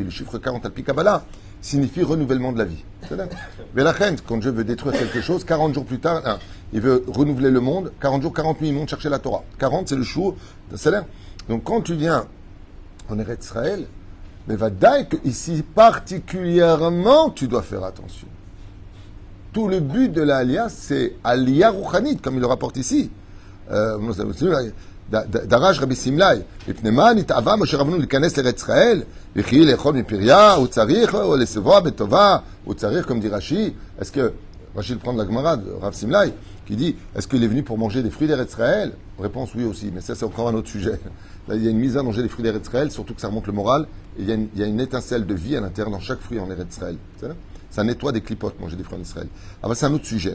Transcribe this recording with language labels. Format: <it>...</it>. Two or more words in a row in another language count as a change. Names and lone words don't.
<fr>Le chiffre 40 al Kabbalah signifie renouvellement de la vie. Mais la reine, quand Dieu veut détruire quelque chose, 40 jours plus tard, il veut renouveler le monde, 40 jours, 40 nuits, il monte chercher la Torah. 40, c'est le jour de salaire. Donc quand tu viens en Eretz Israël, mais va dire que ici particulièrement, tu dois faire attention. Tout le but de la Aliyah, c'est</fr> <he>עלייה רוחנית,</he> <fr>comme il le rapporte ici.</fr> <he>דרש רבי סמלי, מפני מה נתאווה משה רבנו להיכנס לארץ ישראל, וכי לאכול מפריה, הוא צריך לסבוע בטובה, הוא צריך,</he> <fr>comme dit Rashi, est-ce que, Rashi le prend de la Gemara de Rav Simlai, qui dit, est-ce qu'il est venu pour manger des fruits d'Eretz Israël? Réponse oui aussi, mais ça c'est encore un autre sujet. Là, il y a une mise à manger des fruits d'Eretz Israël, surtout que ça remonte le moral, et il y a une étincelle de vie à l'intérieur dans chaque fruit en Eretz Israël. Ça nettoie des clipotes, manger des fruits en Israël. Ah ben c'est un autre sujet.</fr>